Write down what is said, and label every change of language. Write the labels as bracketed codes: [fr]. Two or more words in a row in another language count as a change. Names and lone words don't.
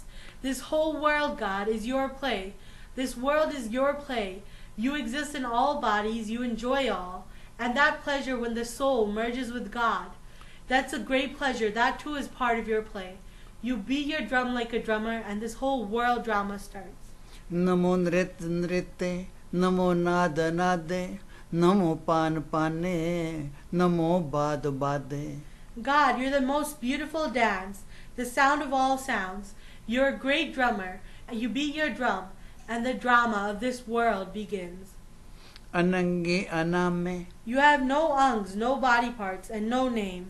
[en] This whole world, God, is your play. This world is your play. You exist in all bodies. You enjoy all. And that pleasure when the soul merges with God, that's a great pleasure. That too is part of your play. You beat your drum like a drummer, and this whole world drama starts. [pa] Namo Nrit Nrite. Namo Nada Nade. Namo Pan Pane. Namo Bad Bade. [en] God, you're the most beautiful dance, the sound of all sounds. You're a great drummer. You beat your drum, and the drama of this world begins. [pa] Anangi Aname. [en] You have no angs, no body parts, and no name.